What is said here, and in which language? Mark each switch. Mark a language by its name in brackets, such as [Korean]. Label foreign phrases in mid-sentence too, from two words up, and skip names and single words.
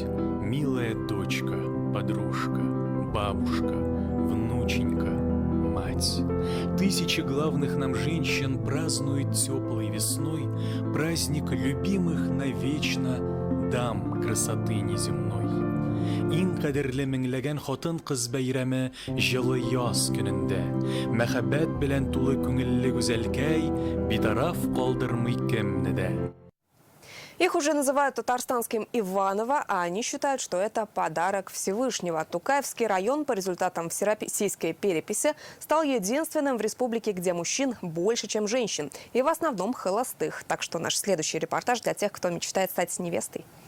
[Russian] Милая дочка, подружка, бабушка, внученька, мать. Тысячи главных нам женщин празднуют теплой весной праздник любимых навечно дам красоты неземной. [Tatar] Иң кадерле меңләгән хатын-кыз бәйрәме җылы яз көнендә. Мәхәббәт белән тулы күңелле гүзәлкәй битараф калдырмый кемне дә. [Russian] Их уже называют татарстанским Иваново, а они считают, что это подарок Всевышнего. Тукаевский район по результатам всероссийской переписи стал единственным в республике, где мужчин больше, чем женщин. И в основном холостых. Так что наш следующий репортаж для тех, кто мечтает стать невестой.